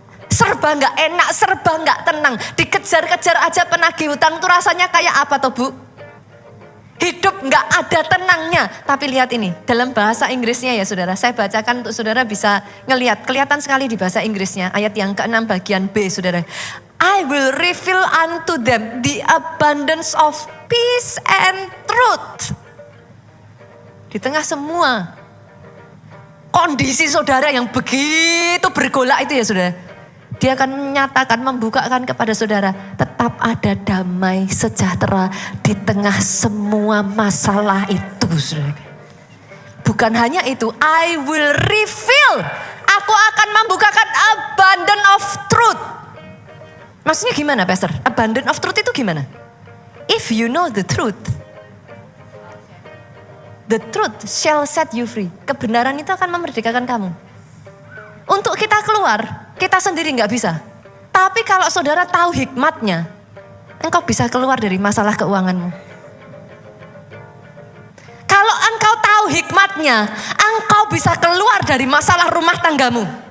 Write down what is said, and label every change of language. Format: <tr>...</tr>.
<id>Serba gak enak, serba gak tenang. Dikejar-kejar aja penagih hutang tuh rasanya kayak apa tuh bu? Hidup gak ada tenangnya. Tapi lihat ini, dalam bahasa Inggrisnya ya saudara, saya bacakan untuk saudara bisa ngelihat. Kelihatan sekali di bahasa Inggrisnya, ayat yang ke-6 bagian B saudara.</id> <en>I will reveal unto them the abundance of peace and truth.</en> <id>Di tengah semua kondisi saudara yang begitu bergolak itu ya saudara. Dia akan menyatakan, membukakan kepada saudara. Tetap ada damai sejahtera di tengah semua masalah itu saudara. bukan hanya itu,</id> <en>I will reveal.</en> <id>Aku akan membukakan</id> <en>abundance of truth.</en> <id>Maksudnya gimana, Pastor?</id> <en>Abundance of truth</en> <id>itu gimana?</id> <en>If you know the truth shall set you free.</en> <id>Kebenaran itu akan memerdekakan kamu. Untuk kita keluar, kita sendiri nggak bisa. Tapi kalau saudara tahu hikmatnya, engkau bisa keluar dari masalah keuanganmu. Kalau engkau tahu hikmatnya, engkau bisa keluar dari masalah rumah tanggamu.</id>